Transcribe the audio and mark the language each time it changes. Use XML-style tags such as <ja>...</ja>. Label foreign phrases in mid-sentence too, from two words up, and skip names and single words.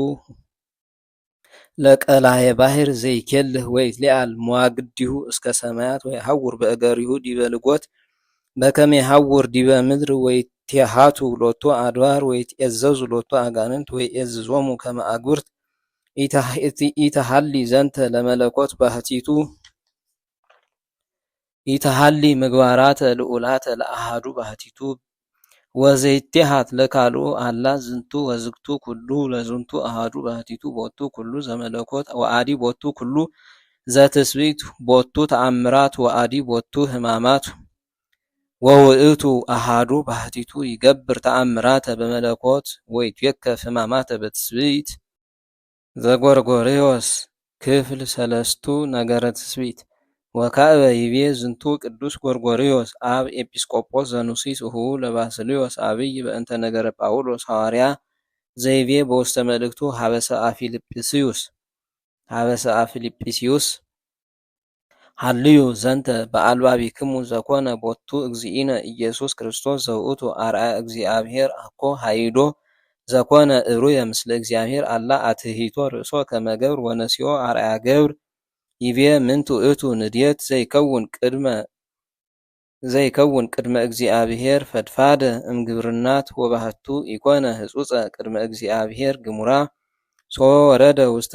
<gez>ለቀላየ ባሕር ዘይኬልህ ወይትሊአል መዋግዲሁ እስከ ሰማያት ወይሐውር በእገሪሁ ዲበ ልጎት በከመ ይሐውር ዲበ ምድር ወይትሃቱ ሎቱ አድባር ወይትዔዘዙ ሎቱ አጋንንት ወይዔዝዞሙ ከመ አግብርት ኢተሃሊ ዘንተ ለመለኮት ባሕቲቱ ኢተሃሊ ምግባራተ ልዑላተ ለአሃዱ ባሕቲቱ ወዘይትሃት ለካልኡ አላ ዝንቱ ወዝግቱ ኩሉ ለዝንቱ አሃዱ ባሕቲቱ ቦቱ ኩሉ ዘመለኮት ወአዲ ቦቱ ኩሉ ዘትስብእት ቦቱ ተአምራት ወአዲ ቦቱ ሕማማት ወውእቱ አሃዱ ባሕቲቱ ይገብር ተአምራተ በመለኮት ወይትዌከፍ ሕማማተ በትስብእት ዘጎርጎርዮስ ክፍል ሰለስቱ ነገረ ትስብእት ወካዕበ ይቤ ዝንቱ ቅዱስ ጎርጎርዮስ አብ ኤጲስቆጶስ ዘኑሲስ እሁሁ ለባስልዮስ አብይ በእንተ ነገረ ጳውሎስ ሐዋርያ ዘይቤ በውስተ መልእክቱ ሀበሰ አፊልጵስዩስ ሃልዩ ዘንተ በአልባቢክሙ ዘኮነ ቦቱ እግዚእነ ኢየሱስ ክርስቶስ ዘውእቱ አርአያ እግዚአብሔር አኮ ሃይዶ ዘኮነ እሩየ ምስለ እግዚአብሔር አላ አትሂቶ ርእሶ ከመ ገብር ወነሲኦ አርአያ ገብር ይቤ ምንቱ ውእቱ ንድየት ዘይከውን ቅድመ እግዚአብሔር ፈድፋደ እምግብርናት ወባህቱ ኢኮነ ህጹጸ ቅድመ እግዚአብሔር ግሙራ ሶ ወረደ ውስተ</gez>